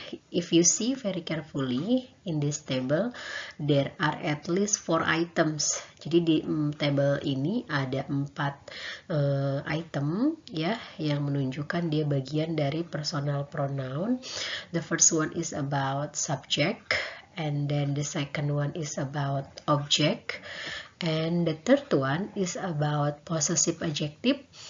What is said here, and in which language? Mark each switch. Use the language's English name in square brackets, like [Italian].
[English] If you see very carefully in this table, there are at least 4 items. [Indonesian] Jadi di table ini ada 4 item yang menunjukkan dia bagian dari personal pronoun. [English] The first one is about subject, and then the second one is about object, and the third one is about possessive adjective.